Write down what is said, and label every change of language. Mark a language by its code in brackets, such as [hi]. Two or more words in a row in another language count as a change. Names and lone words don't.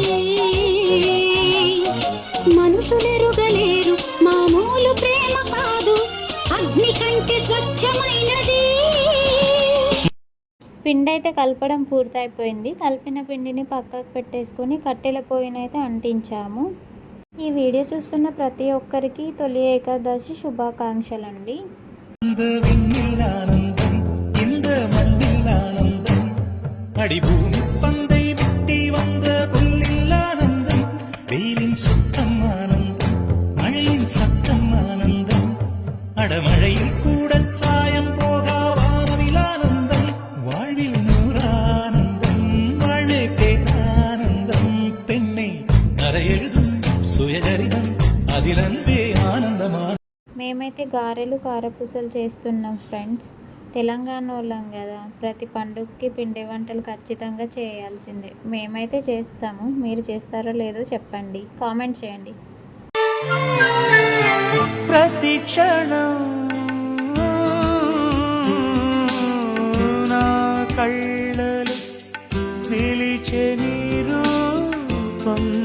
[te] మనుషులెరుగలేరు మామూలు ప్రేమ కాదు, అగ్ని కంటే స్వచ్ఛమైనది. పిండి అయితే కలపడం పూర్తయిపోయింది. కలిపిన పిండిని పక్కకు పెట్టేసుకొని కట్టెల పొయ్యినైతే అంటించాము. ఈ వీడియో చూస్తున్న ప్రతి ఒక్కరికి తొలి ఏకాదశి శుభాకాంక్షలు అండి. [ta] அடிபூமி பந்தை விட்டி வந்த புல்லில் ஆனந்தம், வெயிலின் சுத்தம் ஆனந்தம், மழையின் சத்தம் ஆனந்தம், அடமழையில் கூட சாயம் போகா வானவில் ஆனந்தம், வாழ்வில் நூறானந்தம், வாழ்வே பேரானந்தம், பெண்ணை அறையெழுதும் சுயஜரிதம் அதில் அன்பே ஆனந்தமா. [te] మేమైతే గారెలు కారపూసలు చేస్తున్నాం ఫ్రెండ్స్. తెలంగాణ వాళ్ళం కదా, ప్రతి పండుగకి పిండి వంటలు ఖచ్చితంగా చేయాల్సిందే. మేమైతే చేస్తాము, మీరు చేస్తారో లేదో చెప్పండి, కామెంట్ చేయండి. ప్రతి క్షణం నా కళ్ళలో నిలిచే నీ రూపం,